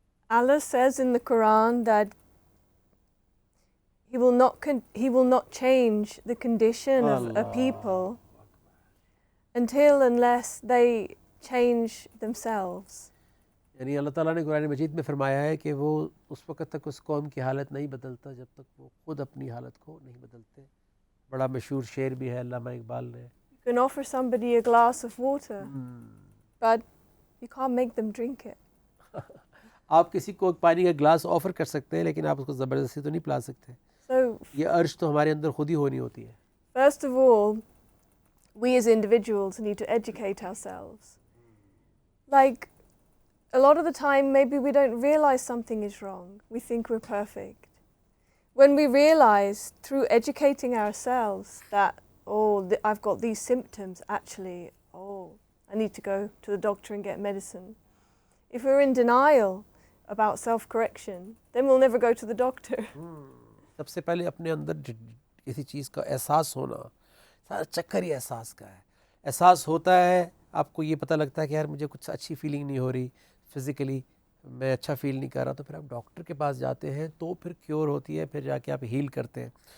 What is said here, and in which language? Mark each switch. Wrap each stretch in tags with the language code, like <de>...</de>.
<en>Allah says in the Quran that He will not change the condition of a people unless they change themselves.</en> <ur>یعنی اللہ تعالیٰ نے قرآن مجید میں فرمایا ہے کہ وہ اس وقت تک اس قوم کی حالت نہیں بدلتا جب تک وہ خود اپنی حالت کو نہیں بدلتے. بڑا مشہور شعر بھی ہے علامہ اقبال نے.</ur> <en>You can offer somebody a glass of water, but you can't make them drink it.</en> <ur>آپ کسی کو پانی کا گلاس آفر کر سکتے ہیں لیکن آپ اس کو زبردستی تو نہیں پلا سکتے. یہ ارج تو ہمارے اندر خود ہی ہونی ہوتی ہے.</ur> <en>First of all, we as individuals need to educate ourselves. Like, a lot of the time, maybe we don't realize something is wrong. We think we're perfect. When we realize through educating ourselves that, I've got these symptoms, actually, I need to go to the doctor and get medicine. If we're in denial about self-correction, then we'll never go to the doctor.</en> <ur>سب سے پہلے اپنے اندر کسی چیز کا احساس ہونا، سارا چکر ہی احساس کا ہے. احساس ہوتا ہے، آپ کو یہ پتہ لگتا ہے کہ یار مجھے کچھ اچھی فیلنگ نہیں ہو رہی، فزیکلی میں اچھا فیل نہیں کر رہا، تو پھر آپ ڈاکٹر کے پاس جاتے ہیں تو پھر کیور ہوتی ہے، پھر جا کے آپ ہیل کرتے ہیں.</ur>